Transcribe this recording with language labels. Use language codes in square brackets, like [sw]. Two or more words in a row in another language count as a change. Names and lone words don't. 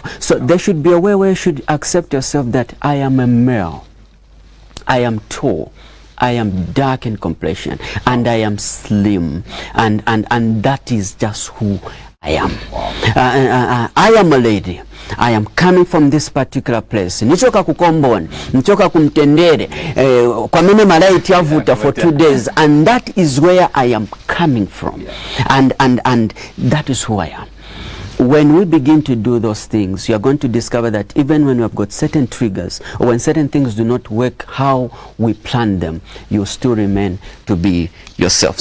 [en] So there should be a way where you should accept yourself that I am a male. I am tall. I am dark in complexion and I am slim, and that is just who I am. I am a lady. I am coming from this particular place. [ny] Nichoka kukomboni, nichoka kumtendere, kwa mene malaiti yavuta [en] for 2 days, and that is where I am coming from. And that is who I am. When we begin to do those things, you are going to discover that even when we have got certain triggers, or when certain things do not work how we plan them, you still remain to be yourself.